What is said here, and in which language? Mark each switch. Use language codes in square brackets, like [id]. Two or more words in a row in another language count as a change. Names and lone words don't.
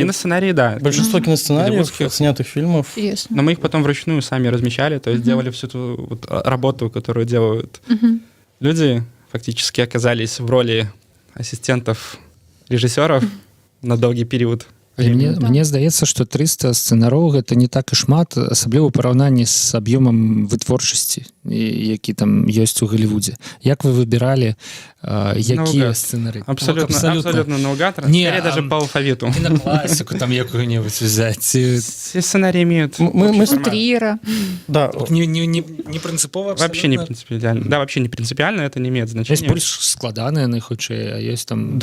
[ru] Киносценарии, да. Большинство киносценариев, снятых фильмов. Интересно. Но мы их потом вручную сами размечали, то есть делали всю эту вот работу, которую делают люди, фактически оказались в роли ассистентов режиссеров на долгий период. [be] Мне здаецца, што 300 сцэнароў гэта не так і шмат, асабліва ў параўнанні з аб'ёмам вытворчасці. які там ёсць у Голлівудзе. Як вы выбіралі, якія сцэнары? [ru] Абсолютно наугад. Не, скорее даже по алфавиту. Киноклассику там якую-нибудь взять. Все сценарии имеют... Мы Триера. Да, [be] Не принципово [ru] Вообще не принципиально. Да, вообще не принципиально, это не имеет Есть значения. больше складанные, худшие, а есть там...